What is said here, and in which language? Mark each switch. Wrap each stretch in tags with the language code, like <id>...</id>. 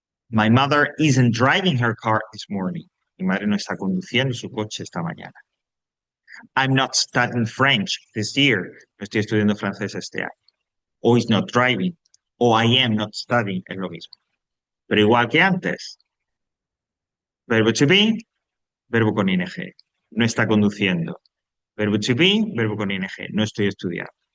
<en>My mother isn't driving her car this morning.</en> <es>Mi madre no está conduciendo su coche esta mañana.</es> <en>I'm not studying French this year.</en> <es>No estoy estudiando francés este año.</es> <en>O is not driving. O I am not studying.</en> <es>Es lo mismo. Pero igual que antes. Verbo to be, verbo con ing. No está conduciendo. Verbo to be, verbo con ing. No estoy estudiando.</es>